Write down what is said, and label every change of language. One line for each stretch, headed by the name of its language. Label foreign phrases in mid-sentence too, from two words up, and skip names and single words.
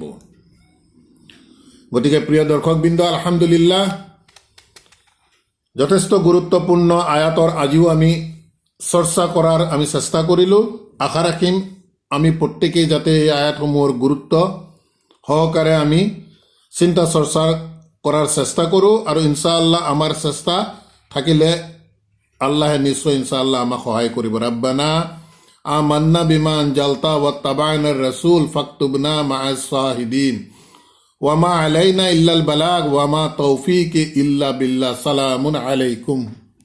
Assamese: গতিকে প্ৰিয় দৰ্শকবৃন্দ, আলহামদুলিল্লাহ, যথেষ্ট গুৰুত্বপূৰ্ণ আয়াতৰ আজিও আমি চৰ্চা কৰাৰ আমি চেষ্টা কৰিলোঁ। আশা ৰাখিম আমি প্ৰত্যেকেই যাতে এই আয়াতসমূহৰ গুৰুত্ব সহকাৰে আমি চিন্তা চৰ্চা কৰাৰ চেষ্টা কৰোঁ, আৰু ইনশাআল্লাহ আমাৰ চেষ্টা থাকিলে আল্লাহে নিশ্চয় ইনশাআল্লাহ আমাক সহায় কৰিব।
Arabic: ربنا آمنا بما أنزلت واتبعنا الرسول فاكتبنا مع الشاهدين وما علينا إلا البلاغ وما توفيقي إلا بالله. سلام عليكم.